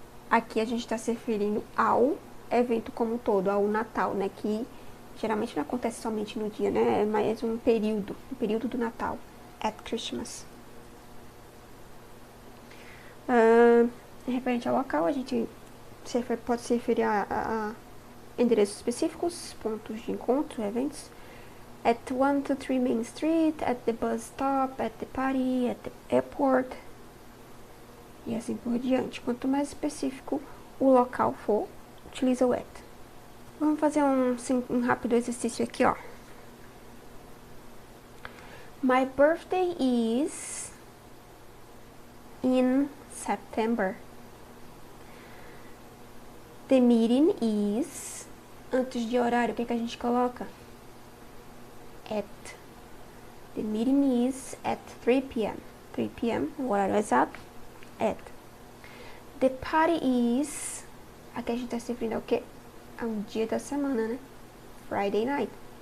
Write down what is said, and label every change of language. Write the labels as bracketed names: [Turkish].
[Portuguese] Aqui a gente está se referindo ao evento como um todo, ao Natal, né, que geralmente não acontece somente no dia, né, é mais um período do Natal, [English] at Christmas. [Portuguese] Referente ao local, a gente pode se referir a endereços específicos, pontos de encontro, eventos. [English] At 123 Main Street, at the bus stop, at the party, at the airport. [Portuguese] E assim por diante. Quanto mais específico o local for, utiliza o at. Vamos fazer um rápido exercício aqui, ó. [English] My birthday is in September. The meeting is... [Portuguese] Antes de horário, o que a gente coloca? [English] At. The meeting is at 3 p.m. 3 p.m., [Portuguese] o horário exato. [English] At. The party is... [Portuguese] Aqui a gente tá se referindo ao quê? Ao dia da semana, né? [English] Friday night.